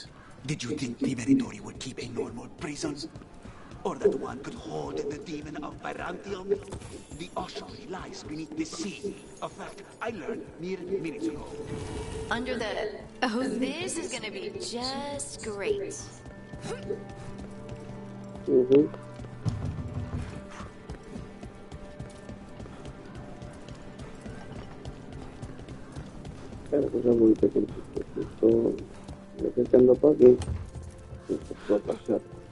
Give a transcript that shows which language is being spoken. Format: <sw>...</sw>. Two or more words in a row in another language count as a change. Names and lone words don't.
<en>Did you think the Venatori would keep a normal prison? Or that one could hold the demon of Virantium? The ossuary lies beneath the sea. A fact I learned mere minutes ago. Under the... Oh, this is gonna be just great.</en> <it>Cara, cosa vuoi che sto cercando pochi? Sto passando.</it>